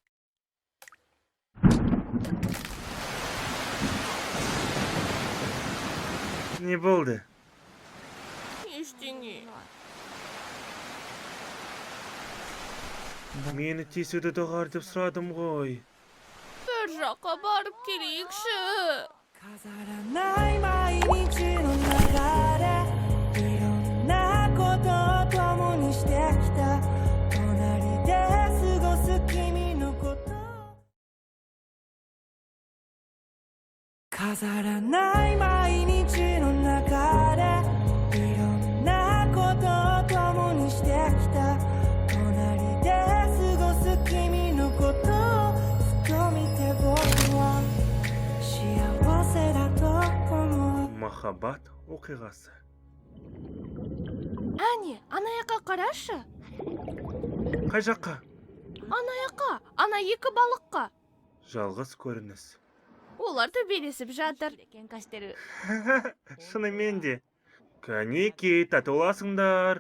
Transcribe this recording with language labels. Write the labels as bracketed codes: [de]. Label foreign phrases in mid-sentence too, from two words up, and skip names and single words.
[kk] Не болды? Ештеңе. Мені тесуді доғар деп сұрадым ғой. Бір жаққа барып келейікші. [ja] 飾らない毎日の中でいろんなことを共にしてきた隣で過ごす君のこと飾らない毎日の中でいろんなことを共にしてきた隣で過ごす君のことをふと見て僕は幸せだと思う [kk] Махаббат оқиғасы. Әне, ана жаққа қарашы. Қай жаққа? Ана жаққа, ана екі балыққа. Жалғыз көрініс. Олар төбелесіп жатыр. Шынымен де. Кәнеки, татуласыңдар.